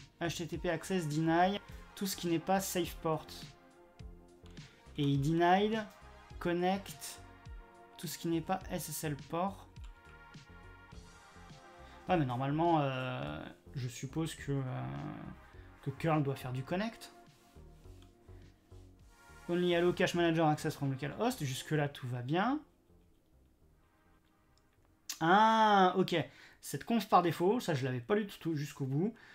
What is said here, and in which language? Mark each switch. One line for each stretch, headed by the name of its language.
French: HTTP access deny, tout ce qui n'est pas safe port. Et il denied connect, tout ce qui n'est pas SSL port. Ouais, mais normalement, je suppose que curl doit faire du connect.
English: Only allow cache manager access from localhost.
French: Jusque-là, tout va bien. Ah, ok. Cette conf par défaut, ça je l'avais pas lu du tout jusqu'au bout.